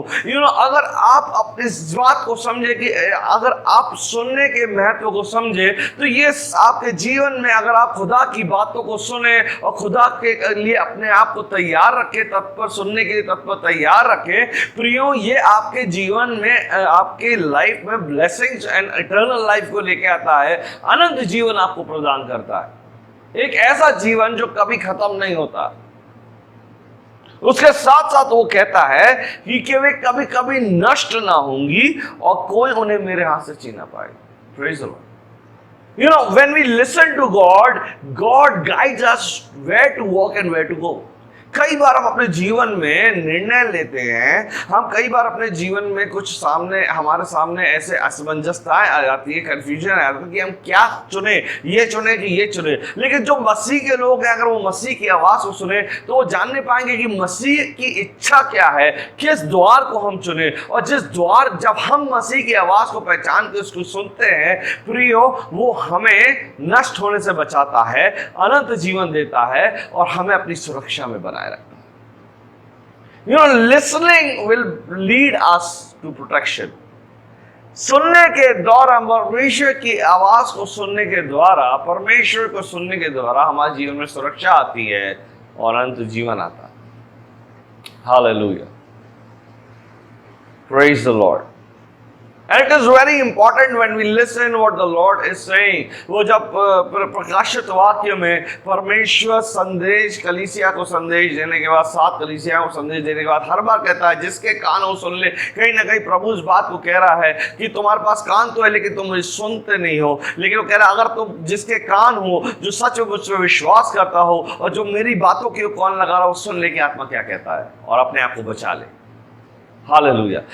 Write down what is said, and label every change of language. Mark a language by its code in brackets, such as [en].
[hi] अगर आप अपनी इस बात को समझे कि अगर आप सुनने के महत्व को समझे तो ये आपके जीवन में, अगर आप खुदा की बातों को सुने और खुदा के लिए अपने आप को तैयार रखे, तत्पर सुनने के लिए तत्पर तैयार रखे प्रियो, ये आपके जीवन में, आपके लाइफ में [en] blessings and eternal life [hi] को लेके आता है। अनंत जीवन आपको प्रदान करता है, एक ऐसा जीवन जो कभी खत्म नहीं होता। उसके साथ साथ वो कहता है कि वे कभी कभी नष्ट ना होंगी और कोई उन्हें मेरे हाथ से छीन ना पाएगा। [en] Praise the Lord. When we listen to God, God guides us where to walk and where to go. [hi] कई बार हम अपने जीवन में निर्णय लेते हैं, हम कई बार अपने जीवन में कुछ हमारे सामने ऐसे असमंजसताएं आ जाती है, कंफ्यूजन आ जाती है कि हम क्या चुने, ये चुने कि ये चुने। लेकिन जो मसीह के लोग हैं, अगर वो मसीह की आवाज को सुने तो वो जानने पाएंगे कि मसीह की इच्छा क्या है, किस द्वार को हम चुने। और जब हम मसीह की आवाज को पहचान के उसको सुनते हैं प्रियो, वो हमें नष्ट होने से बचाता है, अनंत जीवन देता है और हमें अपनी सुरक्षा में बनाए रखता है। [en] Listening will lead us to protection. [hi] सुनने के द्वारा, परमेश्वर की आवाज को सुनने के द्वारा, परमेश्वर को सुनने के द्वारा हमारे जीवन में सुरक्षा आती है और अनंत जीवन आता है। [en] Hallelujah. Praise the Lord. And it is very important when we listen what the Lord is saying. [hi] वो जब प्रकाशित वाक्य में परमेश्वर संदेश कलीसिया को संदेश देने के बाद, 7 कलीसिया को संदेश देने के बाद हर बार कहता है जिसके कान हो सुन ले। कहीं ना कहीं प्रभु इस बात को कह रहा है कि तुम्हारे पास कान तो है लेकिन तुम मुझे सुनते नहीं हो। लेकिन वो कह रहा है अगर तुम जिसके कान हो, जो सच में मुझ पर विश्वास करता हो और जो मेरी बातों की कान लगा रहा हो, सुन ले कि आत्मा क्या कहता है और अपने आप को बचा ले। हालेलुया।